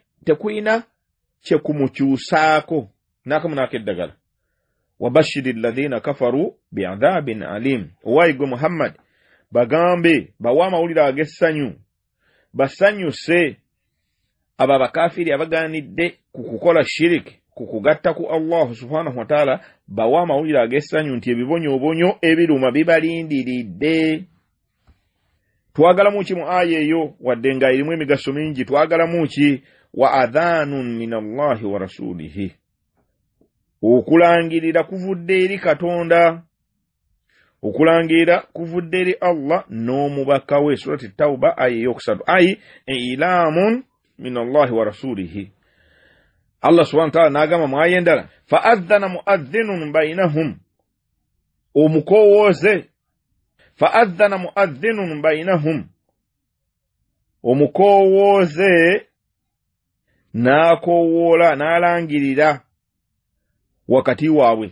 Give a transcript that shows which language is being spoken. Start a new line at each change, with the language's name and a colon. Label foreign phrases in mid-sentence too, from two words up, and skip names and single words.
Ganda: tekuyina kye kumukyusaako n'akamu eddagala
Arabic: wabashiri alladhina kafaru bi'adhabin alim
Ganda: owaayigwe Muhammad bagambe bawa amawulire ag'essanyu basanyuse abo abakafiri abagaanidde ku kukola shiriki ku kugatta ku
Arabic: Allah subhanahu wa ta'ala
Ganda: bawa amawulire ag'essanyu nti ebibonyoobonyo ebiruma bibalindiridde. Twagalamu ki mu aya eyo wadde nga erimu emigaso mingi? Twagalamu ki?
Arabic: Wa adhanun min Allahi wa rasulihi,
Ganda: okulangirira kuvudde eri Katonda, okulangirira kuvudde eri Allah n'omubaka we. Surati Tauba aya eyokusatu.
Arabic: Ayi ilamun min Allahi wa rasulihi. Allah subhanahu wa ta'ala
Ganda: n'agamba mu aya endala
Arabic: fa adhana muadhdhinun bainahum,
Ganda: omukowooze
Arabic: fa adhana muadhdhinun bainahum,
Ganda: omukowooze n'akowoola n'alangirira wakati waabwe.